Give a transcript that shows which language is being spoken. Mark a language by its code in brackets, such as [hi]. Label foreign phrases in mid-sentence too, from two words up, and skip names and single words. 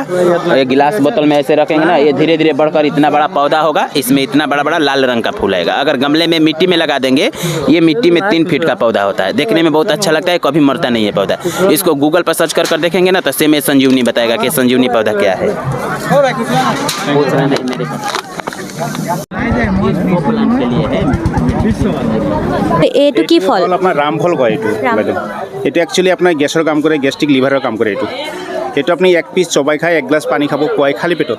[hi] ये गिलास बोतल में ऐसे रखेंगे ना, ये धीरे धीरे बढ़कर इतना बड़ा पौधा होगा। इसमें इतना बड़ा बड़ा लाल रंग का फूल आएगा। अगर गमले में मिट्टी में लगा देंगे, ये मिट्टी में 3 फीट का पौधा होता है। देखने में बहुत अच्छा लगता है, कभी मरता नहीं है पौधा। इसको गूगल पर सर्च कर देखेंगे ना, तो सेम ये संजीवनी बताएगा कि संजीवनी पौधा क्या है। [as] এইটো কি ফল? আপোনাৰ ৰামফল কয় এইটো। এইটো একচুৱেলি আপোনাৰ গেছৰ কাম কৰে, গেষ্ট্ৰিক লিভাৰৰ কাম কৰে এইটো। এইটো আপুনি এক পিচ চবাই খাই এক গ্লাছ পানী খাব পুৱাই খালী পেটত।